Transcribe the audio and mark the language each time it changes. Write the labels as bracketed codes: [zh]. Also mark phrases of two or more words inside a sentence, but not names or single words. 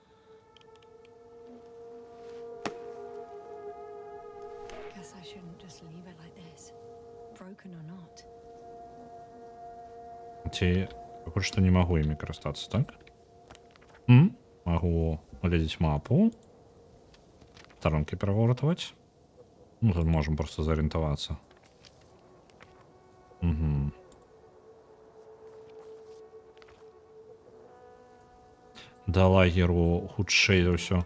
[en] Guess I shouldn't just leave it like this. Broken or not. [be] Ці пакуль што не магу імі карыстацца, так? Магу глядзець мапу. Старонкі перагортаваць. Ну, тут можам проста зарыентавацца. Да лагеру хутчэй за ўсё.